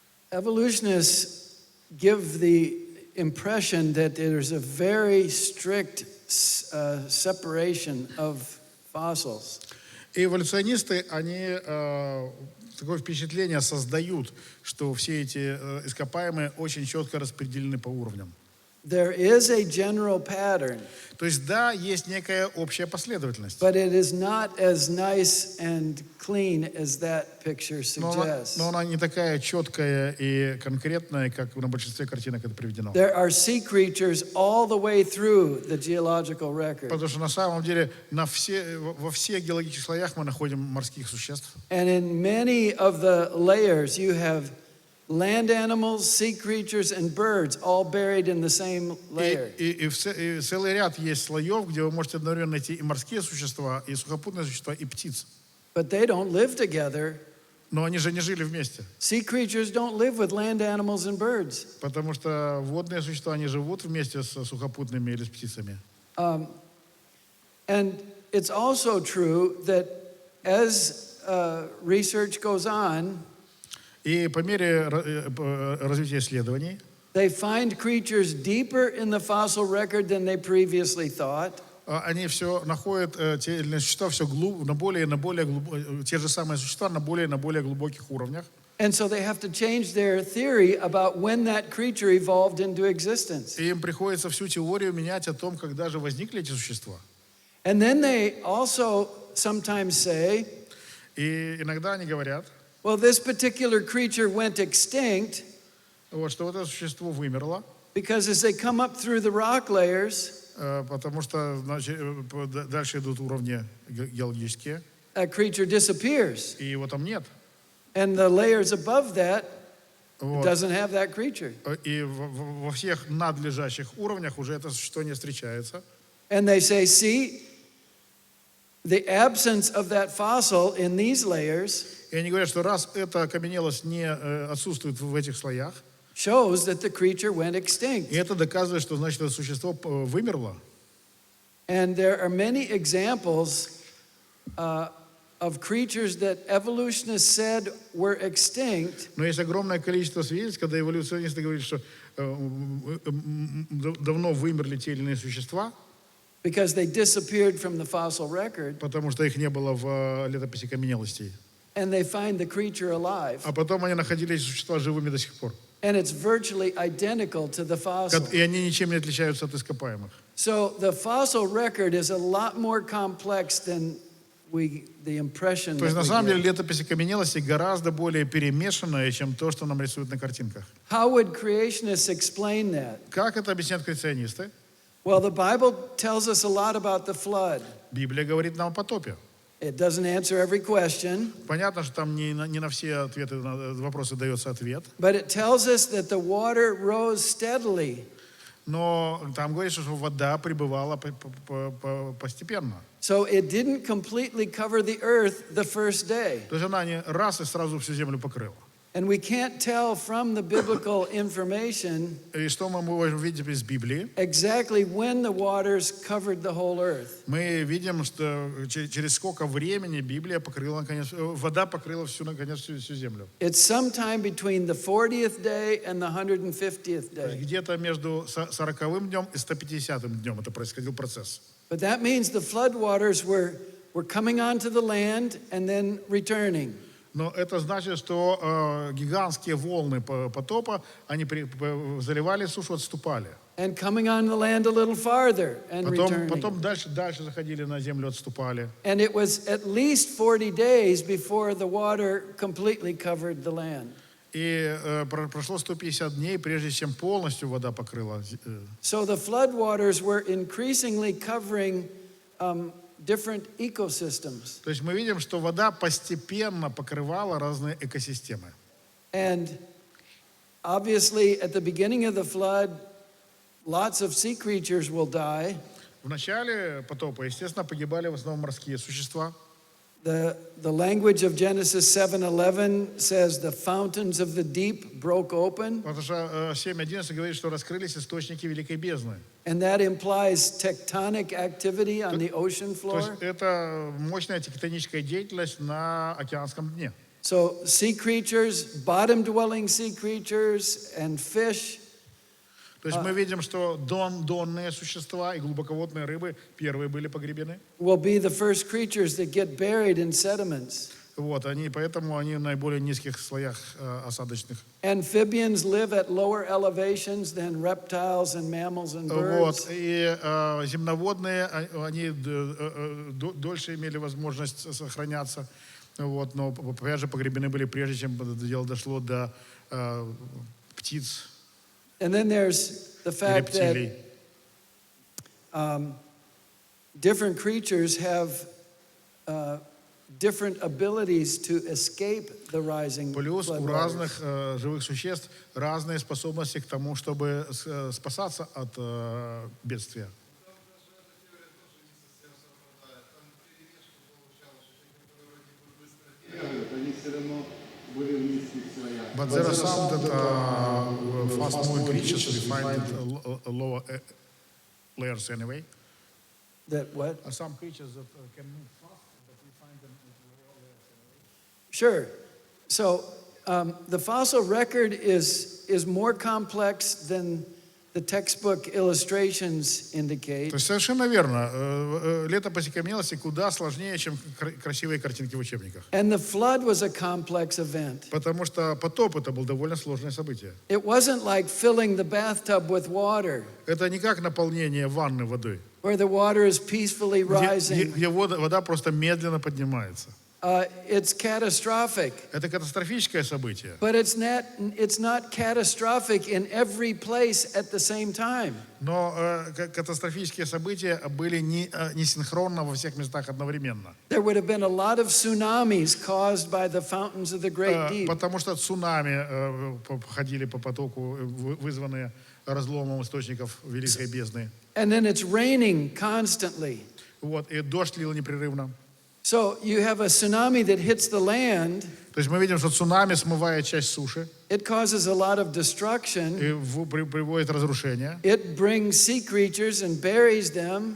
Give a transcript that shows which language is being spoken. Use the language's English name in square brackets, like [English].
[English] Evolutionists give the impression that there's a very strict separation of fossils. [Russian] И эволюционисты, они такое впечатление создают, что все эти ископаемые очень четко распределены по уровням. [English] There is a general pattern. [Russian] То есть, да, есть некая общая последовательность. [English] But it is not as nice and clean as that picture suggests. [Russian] Но она не такая четкая и конкретная, как на большинстве картинок это приведено. [English] There are sea creatures all the way through the geological record. [Russian] Потому что на самом деле во всех геологических слоях мы находим морских существ. [English] And in many of the layers you have land animals, sea creatures, and birds all buried in the same layer. [Russian] И целый ряд есть слоев, где вы можете одновременно найти и морские существа, и сухопутные существа, и птиц. [English] But they don't live together. [Russian] Но они же не жили вместе. [English] Sea creatures don't live with land animals and birds. [Russian] Потому что водные существа, они живут вместе с сухопутными или с птицами. [English] And it's also true that as research goes on, [Russian] И по мере развития исследований [English] they find creatures deeper in the fossil record than they previously thought. [Russian] Они все находят те или иные существа все на более те же самые существа на более глубоких уровнях. [English] And so they have to change their theory about when that creature evolved into existence. [Russian] И им приходится всю теорию менять о том, когда же возникли эти существа. [English] And then they also sometimes say, [Russian] И иногда они говорят, [English] well, this particular creature went extinct [Russian] вот, что вот это существо вымерло, [English] because as they come up through the rock layers, [Russian] потому что дальше идут уровни геологические, [English] that creature disappears. [Russian] и его там нет. [English] And the layers above that [Russian] Вот. [English] doesn't have that creature. [Russian] И во всех надлежащих уровнях уже это существо не встречается. [English] And they say, see, the absence of that fossil in these layers [Russian] И они говорят, что раз эта окаменелость не отсутствует в этих слоях, [English] shows that the creature went extinct. [Russian] и это доказывает, что значит это существо вымерло. [English] And there are many examples of creatures that evolutionists said were extinct. [Russian] Но есть огромное количество свидетельств, когда эволюционисты говорят, что давно вымерли те или иные существа, [English] Because they disappeared from the fossil record, [Russian] потому что их не было в летописи окаменелостей. [English] and they find the creature alive. [Russian] А потом они находили эти существа живыми до сих пор. [English] And it's virtually identical to the fossil. [Russian] И они ничем не отличаются от ископаемых. [English] So the fossil record is a lot more complex than the impression [Russian] То есть [English] that we [Russian] самом деле [English] get. [Russian] летопись окаменелостей гораздо более перемешанная, чем то, что нам рисуют на картинках. [English] How would creationists explain that? [Russian] Как это объясняют креационисты? [English] Well, the Bible tells us a lot about the flood. [Russian] Библия говорит нам о потопе. [English] It doesn't answer every question, [Russian] Понятно, что там не на все ответы, на вопросы дается ответ. [English] but it tells us that the water rose steadily. [Russian] Но там говорится, что вода прибывала постепенно. [English] So it didn't completely cover the earth the first day. [Russian] То есть она не раз и сразу всю землю покрыла. [English] And we can't tell from the biblical information [Russian] И что мы можем видеть из Библии? [English] exactly when the waters covered the whole earth. [Russian] Мы видим, что через сколько времени Библия покрыла, наконец, вода покрыла всю землю. [English] It's sometime between the 40th day and the 150th [Russian] То есть [English] day. [Russian] где-то между 40-м днем и 150-м днем это происходил процесс. [English] But that means the flood waters were coming onto the land and then returning. [Russian] Но это значит, что гигантские волны потопа, они заливали сушу, отступали. [English] And coming on the land a little farther and returning. [Russian] Потом дальше заходили на землю, отступали. [English] And it was at least 40 days before the water completely covered the land. [Russian] И прошло 150 дней, прежде чем полностью вода покрыла. [English] So the flood waters were increasingly covering different ecosystems. [Russian] То есть мы видим, что вода постепенно покрывала разные экосистемы. [English] And obviously, at the beginning of the flood, lots of sea creatures will die. [Russian] В начале потопа, естественно, погибали в основном морские существа. [English] The language of Genesis 7:11 says the fountains of the deep broke open, [Russian] Потому что 7.11 говорит, что раскрылись источники Великой бездны. [English] and that implies tectonic activity on the ocean [Russian] То [English] floor. [Russian] есть это мощная тектоническая деятельность на океанском дне. [English] So sea creatures, bottom-dwelling sea creatures, and fish [Russian] То есть мы видим, что донные существа и глубоководные рыбы первые были погребены. [English] will be the first creatures that get buried in sediments. [Russian] Вот, поэтому они в наиболее низких слоях осадочных. [English] Amphibians live at lower elevations than reptiles and mammals and [Russian] Вот, [English] birds. [Russian] и земноводные, они дольше имели возможность сохраняться. Вот, но, опять же, погребены были прежде, чем дело дошло до птиц. [English] And then there's the fact that different creatures have different abilities to escape the rising [Russian] Плюс у [English] flood [Russian] разных [English] waters. [Russian] живых существ разные способности к тому, чтобы спасаться от бедствия. Они все равно были в низких слоях. [English] But there are some that fast-moving creatures we find at lower layers anyway. That what? Some creatures that can move fast, but we find them at lower layers anyway. Sure. So the fossil record is more complex than the textbook illustrations indicate. [Russian] То есть совершенно верно. Летопись окаменелости куда сложнее, чем красивые картинки в учебниках. [English] And the flood was a complex event. [Russian] Потому что потоп это было довольно сложное событие. [English] It wasn't like filling the bathtub with water, [Russian] Это не как наполнение ванны водой, [English] where the water is peacefully rising. [Russian] где вода просто медленно поднимается. [English] It's catastrophic. [Russian] Это катастрофическое событие. [English] But it's not catastrophic in every place at the same time. [Russian] Но катастрофические события были не синхронно во всех местах одновременно. [English] There would have been a lot of tsunamis caused by the fountains of the great deep. [Russian] Потому что цунами ходили по потоку, вызванные разломом источников Великой бездны. [English] And then it's raining constantly. [Russian] Вот, и дождь лил непрерывно. [English] So you have a tsunami that hits the land. [Russian] То есть мы видим, что цунами смывает часть суши [English] It causes a lot of destruction. [Russian] и приводит разрушение. [English] It brings sea creatures and buries them.